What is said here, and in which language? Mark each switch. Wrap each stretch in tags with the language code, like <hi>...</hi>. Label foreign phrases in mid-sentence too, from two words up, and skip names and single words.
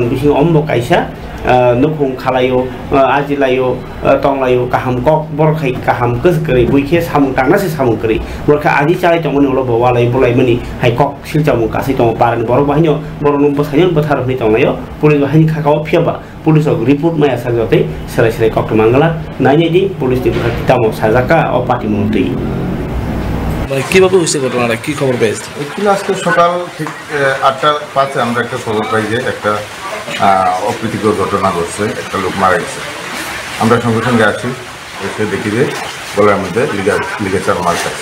<brx>बिसिं अम्बो कायसा नखुं खालायो आजिलायो तंलायो काहाम कक बरखाय काहाम कसकरै बुइखे सामुं तांनासे सामुं करै बरखा आदि चालाय तंमोन उलो बवालाय बुलायमनि हाय कक सिलजामु कासै तंग पारन बर बाहिनो बरनु बसायनो बथार हनै तंलायो पुलिस बाहिनि खाकाव फियाबा</brx> <en>police report</en> <brx>माया साजते सराय सराय कक्ट मांगला नायनायदि पुलिस दिबा तामो साजाका अ पार्टी मन्त्री</brx> <bn>কিভাবে হয়েছে ঘটনাটা, কি খবর পেয়েছে? এগুলো আজকে সকাল ঠিক 8:05 আমরা একটা খবর পাই যে একটা অপ্রীতিকর ঘটনা ঘটছে, একটা লোক মারা গেছে। আমরা সঙ্গে সঙ্গে আসি, এসে দেখি যে গলার মধ্যে লিগেচার মার্ক আছে।</bn>